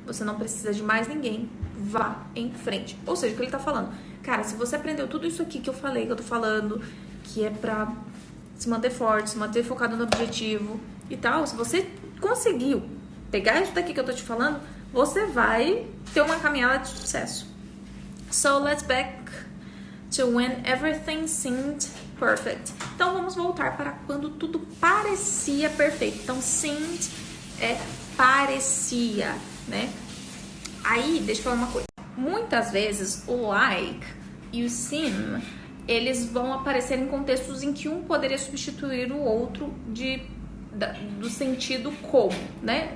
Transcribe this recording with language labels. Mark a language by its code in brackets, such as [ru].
[pt] Você não precisa de mais ninguém, vá em frente. Ou seja, o que ele tá falando? Cara, se você aprendeu tudo isso aqui que eu falei, que eu tô falando, que é pra se manter forte, se manter focado no objetivo e tal, se você conseguiu pegar isso daqui que eu tô te falando, você vai ter uma caminhada de sucesso. [en] So let's back to when everything seemed perfect. [pt] Então vamos voltar para quando tudo parecia perfeito. Então seemed é parecia, né? Aí, deixa eu falar uma coisa. Muitas vezes o like e o seem, eles vão aparecer em contextos em que um poderia substituir o outro do sentido como, né?